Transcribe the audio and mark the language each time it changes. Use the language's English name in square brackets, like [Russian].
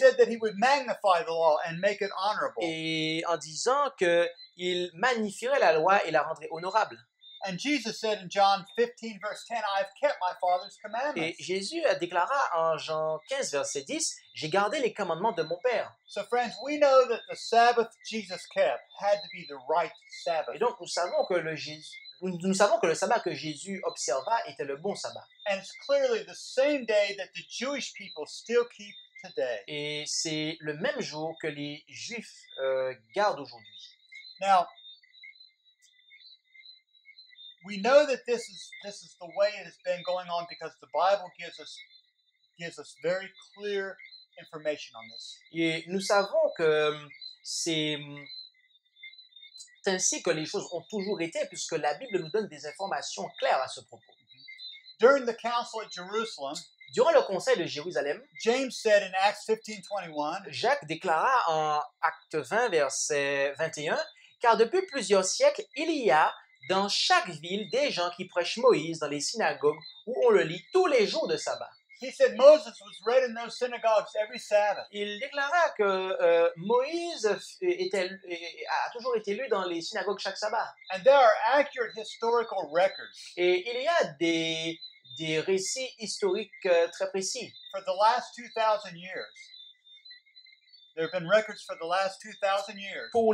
[English] said that he would magnify the law and make it honorable. [French] et en disant qu'il magnifierait la loi et la rendrait honorable. [English] And Jesus said in John 15, verse 10, I have kept my Father's [French] Et [English] commandments. [French] Jésus déclara en Jean 15, verset 10, « J'ai gardé les commandements de mon Père. [English] So, friends, we know that the Sabbath Jesus kept had to be the right » Sabbath. [French] Et donc, nous savons que le sabbat que Jésus observa était le bon sabbat. [English] And it's clearly the same day that the Jewish people still keep today. [French] Et c'est le même jour que les Juifs gardent aujourd'hui. [English] Now, we know that this is the way it has been going on because the Bible gives us very clear information on this. [French] Et nous savons que c'est ainsi que les choses ont toujours été, puisque la Bible nous donne des informations claires à ce propos. [English] During the council at Jerusalem, [French] Durant le conseil de Jérusalem, [English] James said in Acts 15:21, [French] Jacques déclara en Acte 20, verset 21, « Car depuis plusieurs siècles, il y a dans chaque ville des gens qui prêchent Moïse dans les synagogues où on le lit tous les jours de sabbat. » [English] he said Moses was read in those synagogues every Sabbath. [French] Il déclara que Moïse a toujours été lu dans les synagogues chaque sabbat. [English] And there are accurate historical records. [French] Et il y a des récits historiques très précis. [English] For the last 2,000 years. There have been records for the last 2,000 years.